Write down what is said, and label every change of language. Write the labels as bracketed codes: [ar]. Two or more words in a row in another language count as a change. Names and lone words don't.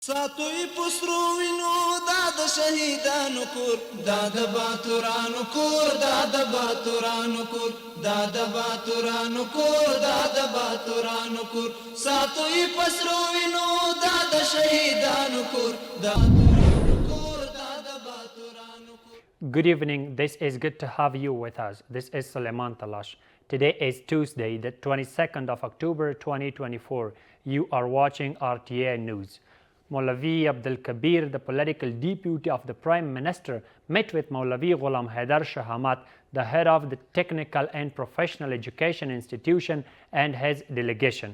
[ps] ساتوی پسرو وینو دا د شهیدانو کور دا د باتورانو کور دا د باتورانو کور دا د باتورانو کور دا د باتورانو کور ساتوی پسرو وینو دا د شهیدانو کور دا [en] Good evening. This is good to have you with us. This is Suleiman Talash. Today is Tuesday, the 22nd of October 2024. You are watching RTA News. Maulavi Abdul Kabir, the political deputy of the Prime Minister, met with Maulavi Ghulam Haidar Shahamat, the head of the Technical and Professional Education Institution, and his delegation.